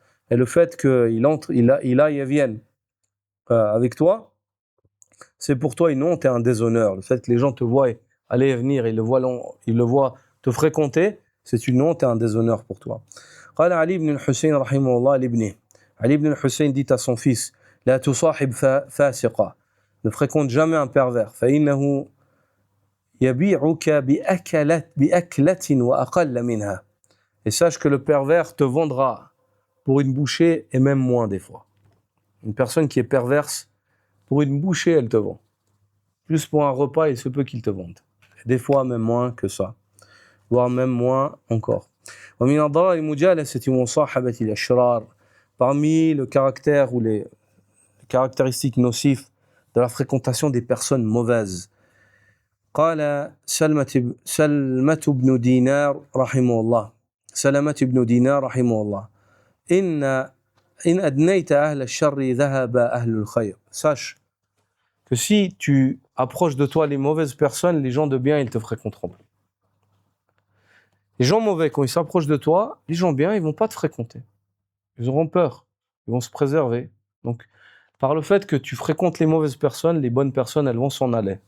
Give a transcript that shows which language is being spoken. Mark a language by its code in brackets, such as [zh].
[fr] Et le fait qu'il entre, il aille et vienne avec toi, c'est pour toi une honte et un déshonneur. Le fait que les gens te voient aller et venir, ils le voient te fréquenter, c'est une honte et un déshonneur pour toi. [ar] قال علي بن الحسين رحمه الله لابنه. [fr] Ali ibn al-Hussein dit à son fils, [ar] لا تصاحب فاسقا, [fr] Ne fréquente jamais un pervers. [ar] فإنه يبيعك بأكلة وأقل منها. [fr] Et sache que le pervers te vendra pour une bouchée et même moins des fois. Une personne qui est perverse, pour une bouchée, elle te vend. Juste pour un repas, il se peut qu'il te vende. Des fois, même moins que ça. Voire même moins encore. [ar] ومن أضرار مجالسة ومصاحبة الأشرار. [fr] Parmi le caractère ou les caractéristiques nocives de la fréquentation des personnes mauvaises. [ar] قال سلمة بن دينار رحمه الله سلمة بن دينار رحمه الله إن أدنيت أهل الشر ذهب أهل الخير. [fr] Sache que si tu approches de toi les mauvaises personnes, les gens de bien, ils te fréquenteront plus. Les gens mauvais, quand ils s'approchent de toi, les gens bien, ils vont pas te fréquenter. Ils auront peur, ils vont se préserver. Donc, par le fait que tu fréquentes les mauvaises personnes, les bonnes personnes, elles vont s'en aller.